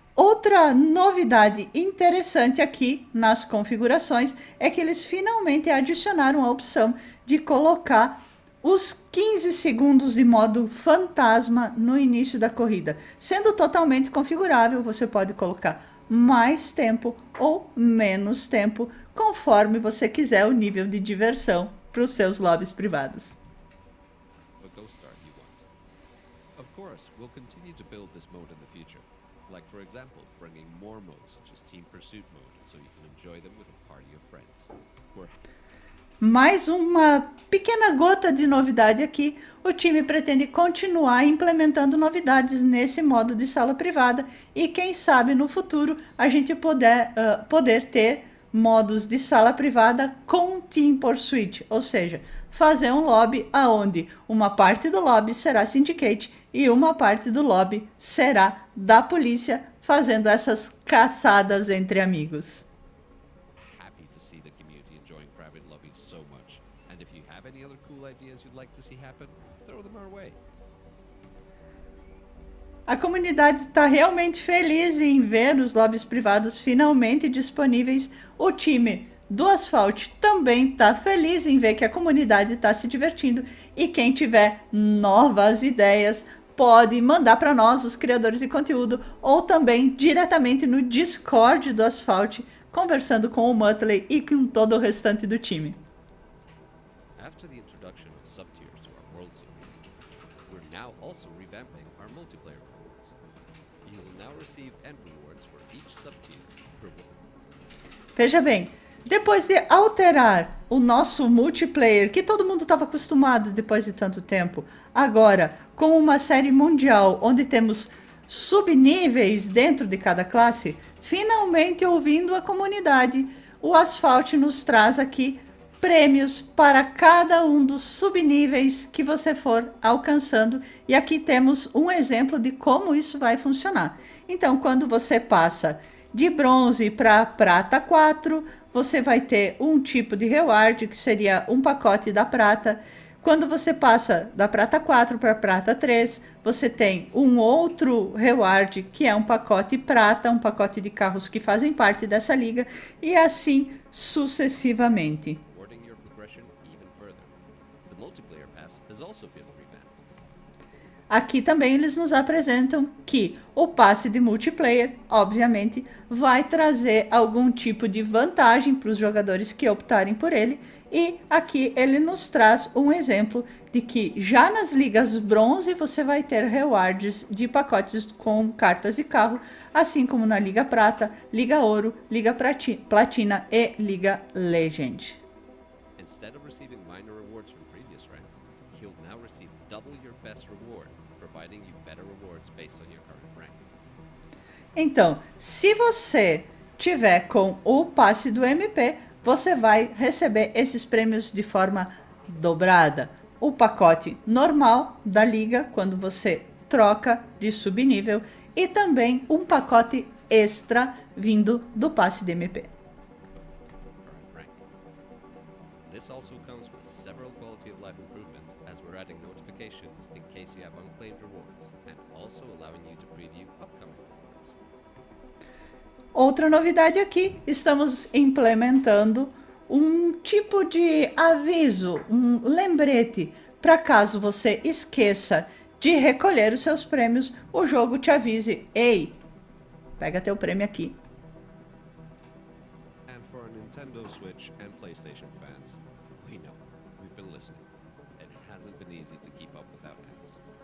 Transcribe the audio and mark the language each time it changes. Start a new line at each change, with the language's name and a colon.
Portuguese: Outra novidade interessante aqui nas configurações é que eles finalmente adicionaram a opção de colocar os 15 segundos de modo fantasma no início da corrida. Sendo totalmente configurável, você pode colocar mais tempo ou menos tempo, conforme você quiser o nível de diversão para os seus lobbies privados.
English: A ghost start you want. Of course, we'll continue to build this mode in the future. Like, for example, bringing more modes such as Team Pursuit mode, so you can enjoy them with a party of friends.
Portuguese: Mais uma pequena gota de novidade aqui. O time pretende continuar implementando novidades nesse modo de sala privada e quem sabe no futuro a gente poder ter modos de sala privada com Team Pursuit, ou seja, fazer um lobby aonde uma parte do lobby será Syndicate e uma parte do lobby será da polícia, fazendo essas caçadas entre amigos.
English: Happy to see the community enjoying private lobbies so much. And if you have any other cool ideas you'd like to see happen, throw them our way.
Portuguese: A comunidade está realmente feliz em ver os lobbies privados finalmente disponíveis. O time do Asphalt também está feliz em ver que a comunidade está se divertindo. E quem tiver novas ideias pode mandar para nós, os criadores de conteúdo, ou também diretamente no Discord do Asphalt, conversando com o Muttley e com todo o restante do time.
English: After the introduction of sub-tiers to our World Series, we're now also revamping our multiplayer rewards. You'll now receive end rewards for each sub-tier reward.
Portuguese: Veja bem, depois de alterar o nosso multiplayer, que todo mundo estava acostumado depois de tanto tempo, agora com uma série mundial onde temos subníveis dentro de cada classe, finalmente ouvindo a comunidade, o Asphalt nos traz aqui prêmios para cada um dos subníveis que você for alcançando. E aqui temos um exemplo de como isso vai funcionar. Então, quando você passa de bronze para prata 4, você vai ter um tipo de reward, que seria um pacote da prata. Quando você passa da prata 4 para prata 3, você tem um outro reward, que é um pacote prata, um pacote de carros que fazem parte dessa liga, e assim sucessivamente.
English: Rewarding your progression even further. The multiplayer pass has also been revamped.
Portuguese: Aqui também eles nos apresentam que o passe de multiplayer, obviamente, vai trazer algum tipo de vantagem para os jogadores que optarem por ele. E aqui ele nos traz um exemplo de que já nas ligas bronze você vai ter rewards de pacotes com cartas de carro, assim como na Liga Prata, Liga Ouro, Liga Platina e Liga Legend.
English: Instead of receiving minor rewards from previous ranks, you'll now receive double your best reward, providing you better rewards based on your current rank.
Portuguese: Então, se você tiver com o passe do MP, você vai receber esses prêmios de forma dobrada. O pacote normal da liga, quando você troca de subnível, e também um pacote extra vindo do passe de MP.
English: Current rank. This also comes with several quality of life improvements, as we're adding notifications in case you have unclaimed rewards, and also allowing you to preview upcoming rewards.
Portuguese: Outra novidade aqui, estamos implementando um tipo de aviso, um lembrete, para caso você esqueça de recolher os seus prêmios, o jogo te avise: ei, pega teu prêmio aqui.
English: And for Nintendo Switch and PlayStation fans, we know, we've been listening. It hasn't been easy to keep up without ads.